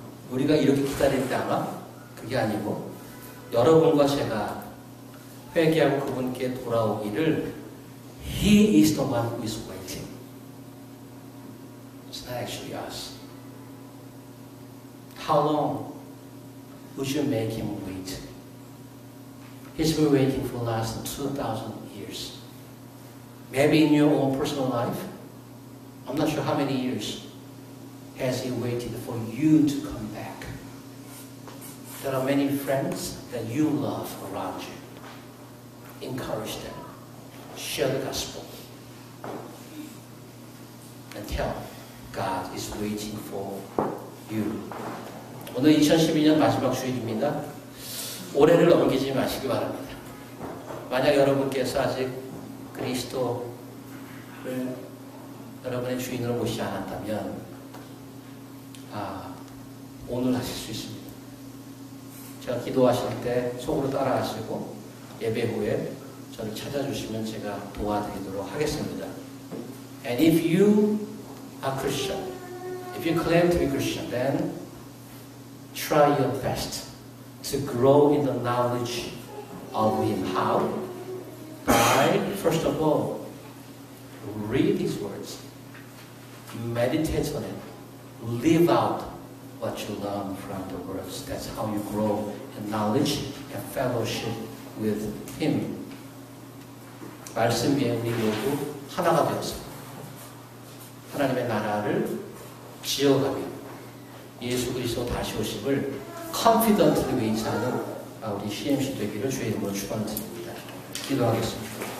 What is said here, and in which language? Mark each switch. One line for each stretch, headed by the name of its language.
Korean: 우리가 이렇게 기다릴 때 아마 그게 아니고 여러분과 제가 회개하고 그분께 돌아오기를
English: He is the one who is waiting. It's not actually us. How long would you make him wait? He's been waiting for the last 2,000 years. Maybe in your own personal life, I'm not sure how many years has he waited for you to come back. There are many friends that you love around you. Encourage them. Share the gospel. And tell them God is waiting for you.
Korean: 오늘 2012년 마지막 주일입니다. 올해를 넘기지 마시기 바랍니다. 만약 여러분께서 아직 그리스도를 여러분의 주인으로 모시지 않았다면 오늘 하실 수 있습니다. 제가 기도하실 때 속으로 따라하시고 예배 후에 저를 찾아주시면 제가 도와드리도록 하겠습니다.
English: And if you are Christian, if you claim to be Christian, then try your best to grow in the knowledge of Him. How? By, first of all, read His words, meditate on it, live out what you learn from the words. That's how you grow in knowledge and fellowship with Him.
Korean: 말씀 위에 우리 모두 하나가 되어서 하나님의 나라를 지어가며 예수 그리스도 다시 오심을 confidently 의지하는 우리 CMC 되기를 주의 이름으로 축원드립니다. 기도하겠습니다.